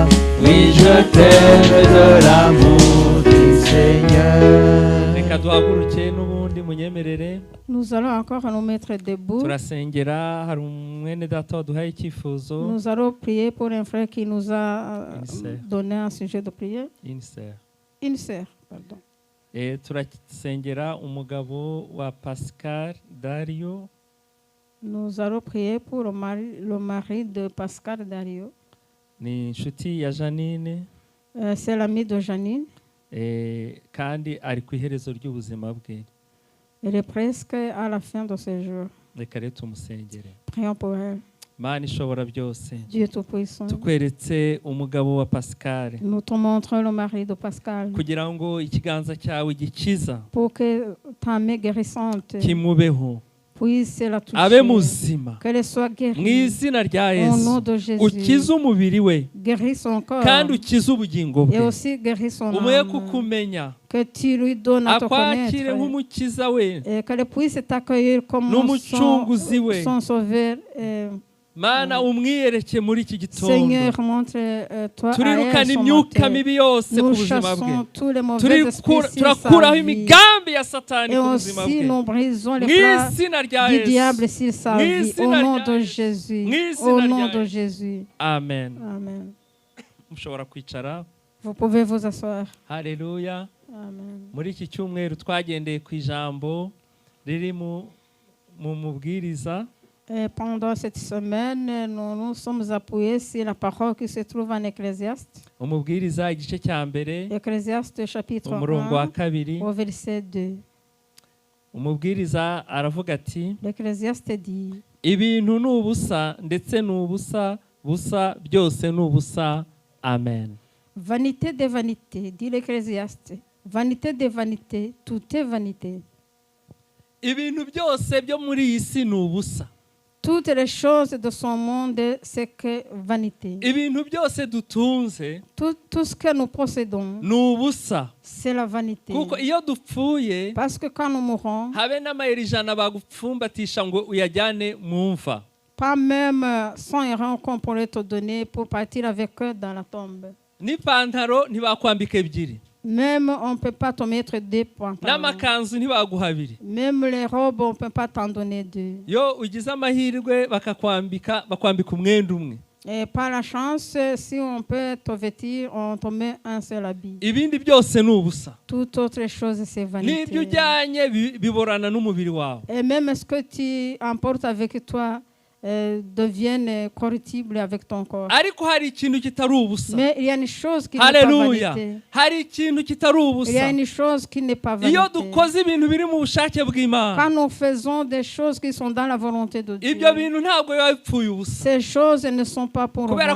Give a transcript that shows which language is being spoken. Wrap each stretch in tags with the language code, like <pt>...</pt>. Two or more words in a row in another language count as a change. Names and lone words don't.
<fr>Oui, je t'aime de l'amour du Seigneur. Nous allons encore nous mettre debout. Nous allons prier pour un frère qui nous a donné un sujet de prière. Une sœur, pardon.</fr> <rw>Et turasengera umugabo wa Pascal Dario.</rw> <fr>Nous allons prier pour le mari de Pascal Dario.</fr> <rw>Ni inshuti ya Janine.</rw> <fr>C'est l'ami de Janine.</fr> <rw>Kandi ari ku iherezo ry'ubuzima bwe.</rw> <fr>Elle est presque à la fin de ses jours.</fr> <rw>Reka rero tumusengere.</rw> <fr>Prions pour elle.</fr> <rw>Mana ishobora byose.</rw> <fr>Dieu tout-puissant.</fr> <rw>Tukweretse umugabo wa Pascal.</rw> <fr>Nous te montrons le mari de Pascal.</fr> <rw>Kugira ngo ikiganza cyawe gikiza.</rw> <fr>Pour que ta main guérissante</fr> <rw>kimubeho.</rw> <fr>Puisse la toucher.</fr> <rw>Abe muzima.</rw> <fr>Qu'elle soit guérie.</fr> <rw>Mu izina rya Yesu.</rw> <fr>Au nom de Jésus.</fr> <rw>Ukize umubiri we.</rw> <fr>Guéris son corps.</fr> <rw>Kandi ukize ubugingo bwe.</rw> <fr>Et aussi guéris son âme.</fr> <rw>Umuye kukumenya.</rw> <fr>Que tu lui donnes à te connaître.</fr> <rw>Akwakire nk'umukiza we.</rw> <fr>Et qu'elle puisse t'accueillir comme son sauveur.</fr> <rw>Mana umwiyereke muri iki gitondo.</rw> <fr>Seigneur, montre-toi</fr> <rw>turirukana imyuka mibi yose ku buzima bwe. Turakuraho imigambi ya Satani ku buzima bwe.</rw> <fr>Nous brisons les plans du diable sur sa vie. Au nom de Jésus. Au nom de Jésus. Amen. Amen.</fr> <rw>Mushobora kwicara.</rw> <fr>Vous pouvez vous asseoir.</fr> <rw>Haleluya. Amen. Muri iki cyumweru twagendeye ku ijambo riri mu mubwiriza.</rw> <fr>Pendant cette semaine, nous nous sommes appuyés sur la parole qui se trouve en Ecclésiaste.</fr> <rw>Umubwiriza igice cya mbere.</rw> <fr>Ecclésiaste chapitre 1 au verset 2.</fr> <rw>Umubwiriza aravuga ati</rw> <fr>L'Ecclésiaste dit</fr> <rw>ibintu n'ubusa ndetse n'ubusa busa byose n'ubusa. Amen.</rw> <fr>Vanité des vanités, dit l'Ecclésiaste. Vanité des vanités, tout est vanité.</fr> <rw>Ibintu byose byo muri iyi si n'ubusa.</rw> <fr>Toutes les choses de son monde, c'est que vanité.</fr> <rw>Ibintu byose dutunze,</rw> <fr>tout ce que nous possédons,</fr> <rw>n'ubusa.</rw> <fr>C'est la vanité.</fr> <rw>Kuko iyo dupfuye,</rw> <fr>parce que quand nous mourons,</fr> <rw>habe n'amayeri ijana bagupfumbatisha ngo uyajyane mu mva.</rw> <fr>Pas même 100 euros qu'on pourrait te donner pour partir avec eux dans la tombe.</fr> <rw>N'ipantaro ntibakwambika ebyiri.</rw> <fr>Même on ne peut pas te mettre 2 pantalons.</fr> <rw>N'amakanzu ntibaguha abiri.</rw> <fr>Même les robes, on ne peut pas t'en donner 2.</fr> <rw>Yo ugize amahirwe bakwambika umwenda umwe.</rw> <fr>Et par la chance, si on peut te vêtir, on te met un seul habit.</fr> <rw>Ibindi byose n'ubusa.</rw> <fr>Toute autre chose, c'est vanité.</fr> <rw>N'ibyo ujyanye biborana n'umubiri wawe.</rw> <fr>Et même ce que tu emportes avec toi deviennent corruptibles avec ton corps. Mais il y a une chose qui n'est pas vanité. Il y a une chose qui n'est pas vanité. Quand nous faisons des choses qui sont dans la volonté de Dieu, ces choses ne sont pas pour nous.</fr>